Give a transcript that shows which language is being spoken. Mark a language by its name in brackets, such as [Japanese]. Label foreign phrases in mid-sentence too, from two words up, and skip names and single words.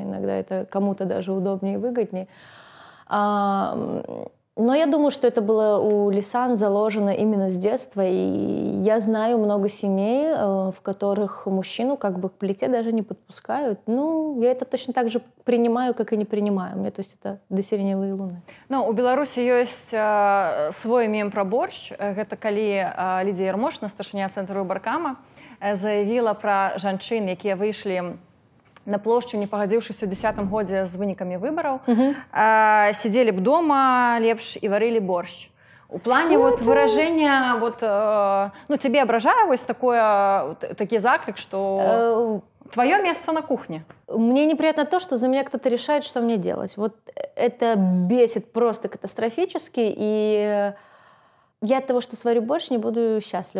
[Russian] Иногда это кому-то даже удобнее и выгоднее. Но я думаю, что это было у Лисан заложено именно с детства. И я знаю много семей, в которых мужчину как бы к плите даже не подпускают. Ну, я это точно так же принимаю, как и не принимаю. Мне, то есть это до сиреневой луны. [Belarusian] Ну, у Беларусі ёсць свой мем пра борщ. Гэта калі Лідія Ярмошына, старшыня цэнтру Баркама, заявіла пра жанчын, якія выйшлі на плошчу, не пагадзіўшыся ў 10-м годзе з вынікамі выбараў, сидзелі б дома лепш і варылі борщ. [Russian] У плане вот выражения, вот, ну, тебе ображаю вот такой заклик, что твое место на кухне. Мне неприятно то, что за меня кто-то решает, что мне делать. Вот это бесит просто катастрофически, и я от того, что сварю борщ, не буду счастлива.